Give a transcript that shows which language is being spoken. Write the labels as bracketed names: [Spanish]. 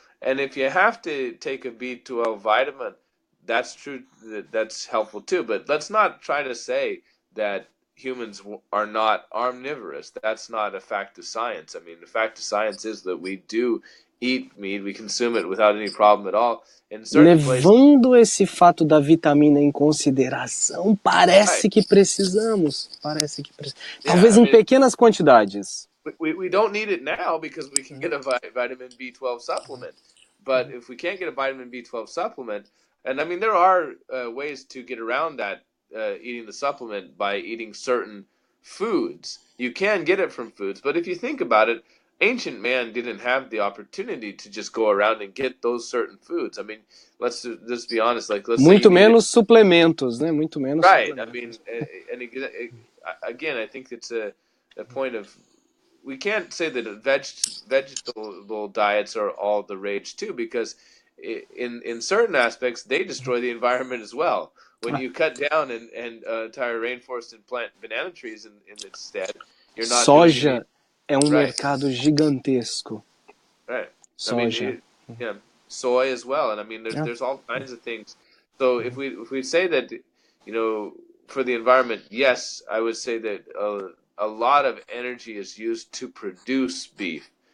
[English] And if you have to take a B12 vitamin, that's true. That's helpful too. But let's not try to say that humans are not omnivorous. That's not a fact of science. I mean, the fact of science is that we do eat meat, we consume it without any problem at all. [Portuguese] Levando esse fato da vitamina em consideração, parece que precisamos. Talvez em pequenas quantidades. [English] We don't need it now because we can get a vitamin B12 supplement. But if we can't get a vitamin B12 supplement, and I mean, there are ways to get around that, eating the supplement by eating certain foods. You can get it from foods, but if you think about it, ancient man didn't have the opportunity to just go around and get those certain foods. I mean, let's just be honest. Like, let's [Portuguese] muito menos suplementos, né? Muito menos. [English] Right. Suplementos. I mean, and again, I think it's a point of, we can't say that vegetable diets are all the rage too, because in certain aspects they destroy the environment as well. When you cut down and entire rainforest and plant banana trees in its stead, you're not. [Portuguese] Soja é mercado gigantesco. [English] Right. [Portuguese] Soja. [English] I mean, soy as well, and I mean, there's all kinds of things. So if we say that, for the environment, yes, I would say that a lot of energy is used to produce beef.